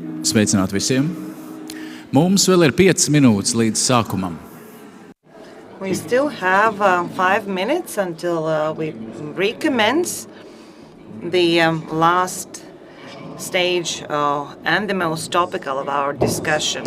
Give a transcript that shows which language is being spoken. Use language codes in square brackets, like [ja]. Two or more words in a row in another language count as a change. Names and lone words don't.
[lv] Sveicināt visiem! Mums vēl ir 5 minūtes līdz sākumam. [en] We still have 5 minutes until we recommence the last stage and the most topical of our discussion.